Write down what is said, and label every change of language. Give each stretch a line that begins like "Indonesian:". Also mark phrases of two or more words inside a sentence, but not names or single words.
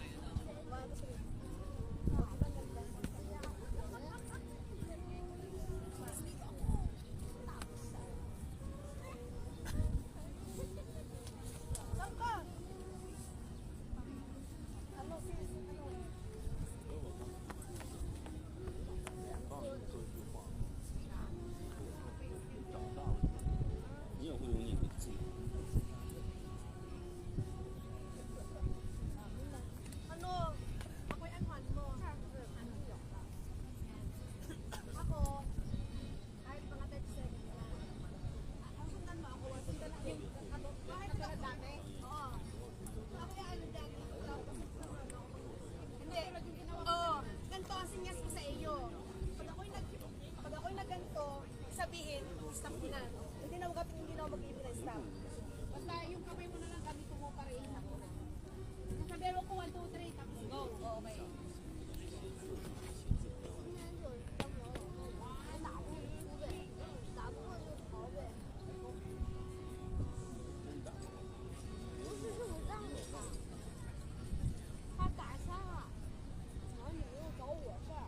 Filipino: Saan ka? Ano, sis? Ano?
Chinese: 帮你说一句话。长大了，你也会有你的自由。
Filipino: Ano? Ako'y anuhan mo. Ako, kahit mga 37 na. Ang sundan mo ako, sundan lang yung ano, kahit na dati. Oo. Ako yung ano dyan. Hindi. Oo. Ganito ang sinyas ko sa iyo. Pag ako'y nagganto, sabihin, stop ko na. Hindi na ako mag-ibig na stop. Basta yung kamay mo na lang gamit mo para i-stop ko na. Sabihin mo ko 1, 2, 3, tapos go. Okay.
Chinese: 今天就是当网友，还打不输呗，打不过就逃呗。不是，是我让你的，他打伤了，然后你又找我事儿。